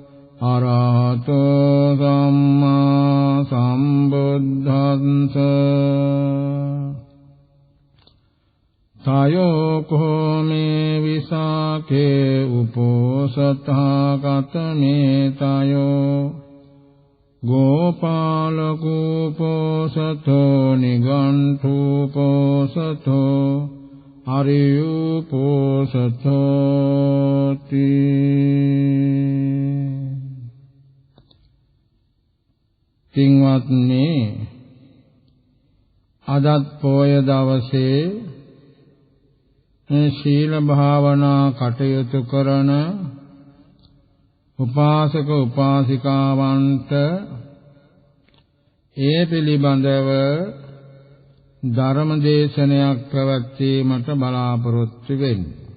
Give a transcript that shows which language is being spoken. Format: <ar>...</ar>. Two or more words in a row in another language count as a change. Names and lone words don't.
<pi>අරහතෝ සම්මා සම්බුද්දස්ස තයෝ කෝමේ විසාකේ උපෝසතා කතමේ තයෝ ගෝපාලකෝපෝසතෝ නිගණ්ඨූපෝසතෝ අරියුපෝසතෝති</pi> <si>පින්වත්නි අදත් පොය දවසේ මේ ශීල භාවනා කටයුතු කරන උපාසක උපාසිකාවන්ට ඒ පිළිබඳව ධර්ම දේශනයක් පැවැත්වීමට බලාපොරොත්තු වෙන්නේ.</si>